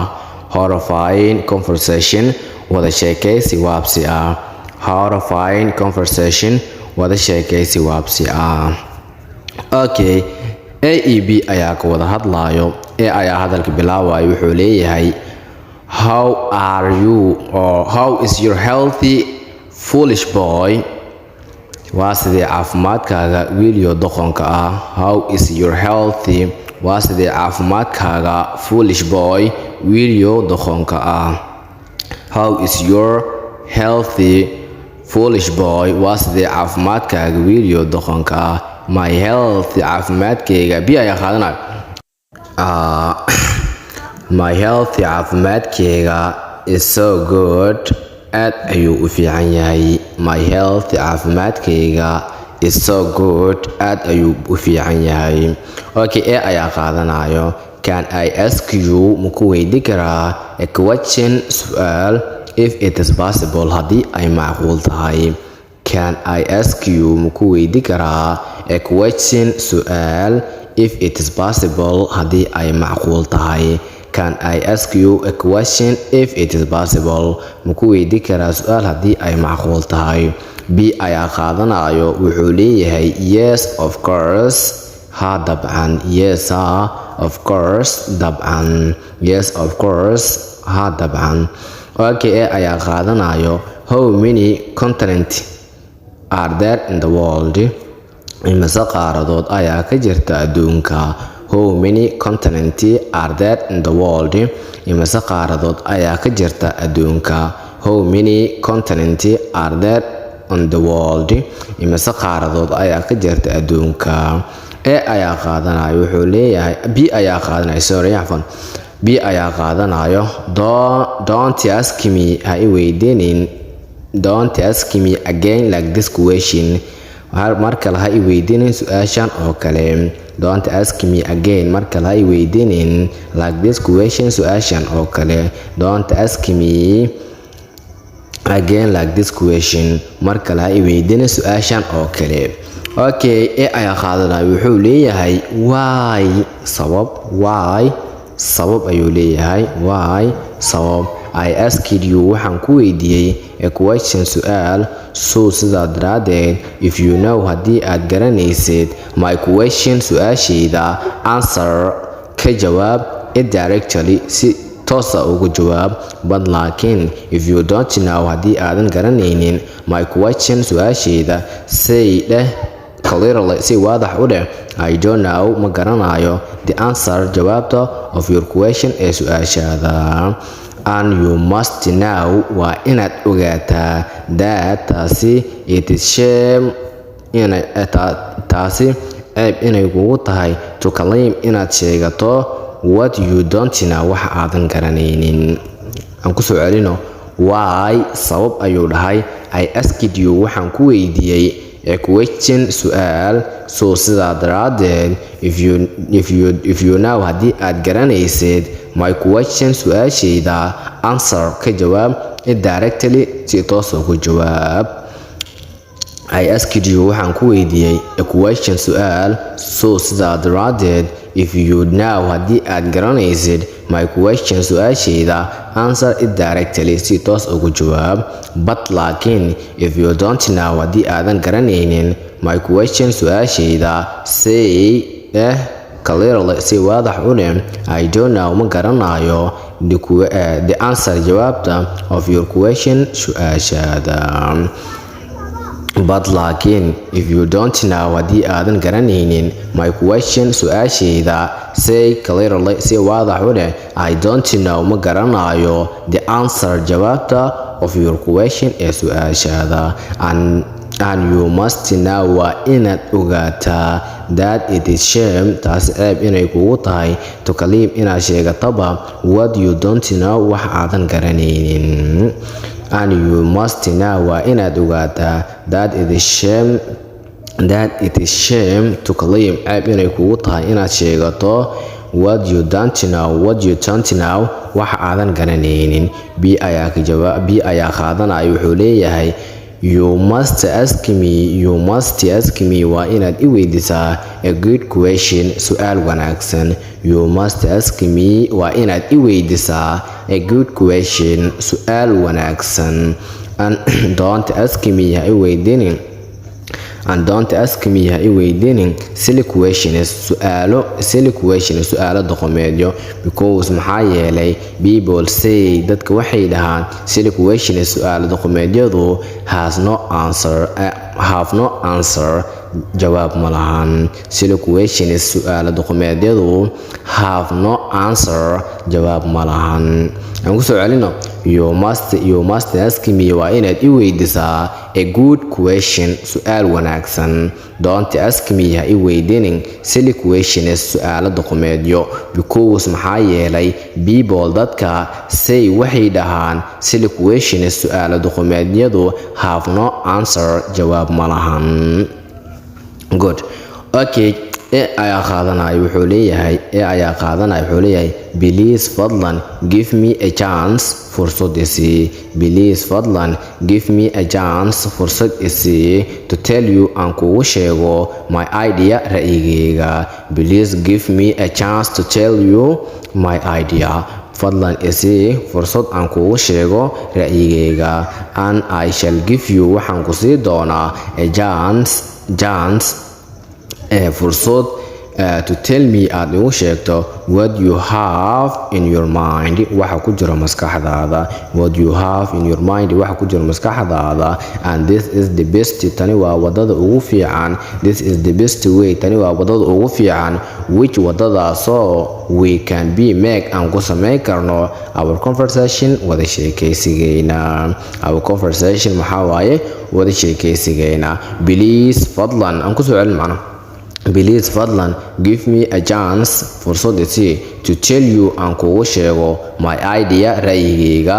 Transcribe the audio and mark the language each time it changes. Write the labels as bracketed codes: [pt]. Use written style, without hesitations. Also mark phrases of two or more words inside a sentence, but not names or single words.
[en] horrifying conversation [so] wada sheekaysi waabsi ah. [en] horrifying conversation [so] wada sheekaysi waabsi ah. okay, A e B ayaa ka wada hadlaayo. A ayaa hadalka bilaabayo wuxuu leeyahay [en] how are you or how is your healthy foolish boy. [so] waa sidee caafimaadkaaga wiilyo doqonka ah. [en] how is your healthy [so] waa sidee caafimaadkaaga [en] foolish boy [so] wiilyo doqonka ah. [en] how is your healthy foolish boy [so] waa sidee caafimaadkaaga wiilyo doqonka ah. [en] my health [so] caafimaadkayga bi ayaa qaadanayo. [en] my health [so] caafimaadkayga [en] is so good [so] aad ayuu u fiican yahay. [en] my health [so] caafimaadkayga [en] is so good [so] aad ayuu u fiican yahay. okay, A ayaa qaadanayo. [en] can I ask you [so] maku weydi karaa [en] a question su'aal if it is possible [so] haddii ay macquul tahay. [en] can I ask you [so] maku weydi karaa [en] a question su'aal if it is possible [so] haddii ay macquul tahay. [en] can I ask you a question if it is possible [so] maku weydi karaa su'aal haddii ay macquul tahay. B ayaa qaadanayo wuxuu leeyahay [en] yes of course [so] ha dabcan. [en] yes of course dabcan. yes of course [so] ha dabcan. [en] okay, [so] A ayaa qaadanayo [en] how many continents are there in the world. [so] imase qaaradood ayaa ka jirta adduunka. [en] how many continents are there in the world. [so] imase qaaradood ayaa ka jirta adduunka. [en] how many continents are there in the world. [so] imase qaaradood ayaa ka jirta adduunka. A ayaa qaadanayo wuxuu leeyahay B ayaa qaadanayo sorry afan. B ayaa qaadanayo [en] don't ask me [so] ha i weydiinin. [en] don't ask me again like this question. [so] mar kale ha i weydiinin su-aashan oo kale. [en] don't ask me again [so] mar kale ha i weydiinin [en] like this question [so] su-aashan oo kale. [en] don't ask me again like this question [so] mar kale ha i weydiinin su-aashan oo kale. okay, A ayaa qaadanayo wuxuu leeyahay why sabab. why sabab ayuu leeyahay. why sabab. [en] I asked you [so] waxaan ku weydiiyey [en] a question [so] su'aal so sidaa daraadeed [en] if you know [so] haddii aad garanaysid [en] my question [so] su'aashayda answer ka jawaab [en] it directly [so] si toosa ugu jawaab. [en] but laakiin if you don't know [so] haddii aadan garanaynin [en] my question su'aashayda say dheh clearly [so] si waadax u dheh [en] I don't know [so] ma garanayo [en] the answer jawaabta of your question [so] ee su'aashaada. [en] and you must know [so] waa inaad ogaataa that taasi [en] it is shame [so] taasi ceeb inay kugu tahay [en] to claim [so] inaad sheegato [en] what you don't know [so] waxa aadan garanaynin. aan ku soo celino why sabab ayuu dhahay. [en] I asked you [so] waxaan ku weydiiyey [en] a question [so] su'aal so sidaa daraadeed [en] if you know [so] haddii aad garanaysid [en] my question [so] su'aashayda answer ka jawaab [en] it directly [so] si toos ugu jawaab. [en] I asked you [so] waxaan ku weydiiyey [en] a question su'aal so [so] sidaa daraadeed [en] if you know [so] haddii aad garanaysid [en] my question su'aashayda answer it directly [so] si toos ugu jawaab. [en] but laakiin if you don't know [so] haddii aadan garanaynin [en] my question su'aashayda say clearly [so] si waadax u leh [en] I don't know [so] ma garanayo [en] the answer jawaabta of your question su'aashaada. But laakiin if you don't know [so] haddii aadan garanaynin [en] my question su'aashayda say clearly [so] si waadax u leh [en] I don't know [so] ma garanayo [en] the answer jawaabta of your question [so] ee su'aashaada. [en] And you must know [so] waa inaad ogaataa [en] that it is shame [so] taas ceeb inay kugu tahay [en] to claim [so] inaad sheegataba [en] what you don't know [so] wax aadan garanaynin. [en] And you must know [so] waa inaad ogaataa [en] that it is shame to claim [so] ceeb inay kugu tahay inaad sheegato [en] what you don't know [so] wax aadan garanaynin. B ayaa qaadanaya wuxuu leeyahay [en] you must ask me [so] waa inaad i weydiisaa [en] a good question [so] su'aal wanaagsan. [en] You must ask me [so] waa inaad i weydiisaa [en] a good question [so] su'aal wanaagsan. [en] And don't ask me [so] ha i weydiinin [en] silly questions [so] su'aalo doqomeedyo because maxaa yeelay [en] people say [so] dadka waxay dhahaan [en] silly questions [so] su'aalo doqomeedyadu [en] have no answer [so] jawaab ma lahan. [en] Silly questions [so] su'aalo doqomeedyadu [en] have no answer [so] jawaab ma lahan. aan ku soo celino [en] you must ask me [so] waa inaad i weydiisaa [en] a good question [so] su'aal wanaagsan. [en] Don't ask me [so] ha i weydiinin [en] silly questions [so] su'aalo doqomeedyo because maxaa yeelay people dadka say waxay dhahaan [en] silly questions [so] su'aalo doqomeedyadu [en] have no answer [so] jawaab ma lahan. [en] Good. Okay. [so] ayaa qaadanaya wuxuu leeyahay please fadlan [en] give me a chance [so] fursad isii. [en] Please fadlan give me a chance [so] fursad isii [en] to tell you [so] aan kugu sheego [en] my idea ra'yigayga. Please give me a chance to tell you my idea. [so] fadlan isii fursad aan kugu sheego ra'yigayga. [en] And I shall give you [so] waxaan ku sii doonaa [en] a chance fursad to tell me [so] aad igu sheegto [en] what you have in your mind [so] waxa ku jira maskaxdaada. [en] And this is the best [so] tani waa wadada ugu fiican. [en] This is the best way [so] tani waa wadada ugu fiican [en] which wadadaasoo we can be make [so] aan ku samayn karno [en] our conversation [so] wada sheekaysigeena. maxaa waaye wada sheekaysigeena. Please fadlan aan ku soo celin macna please fadlan [en] give me a chance [so] fursad isii [en] to tell you [so] aan kugu sheego [en] my idea [so] ra'yigayga.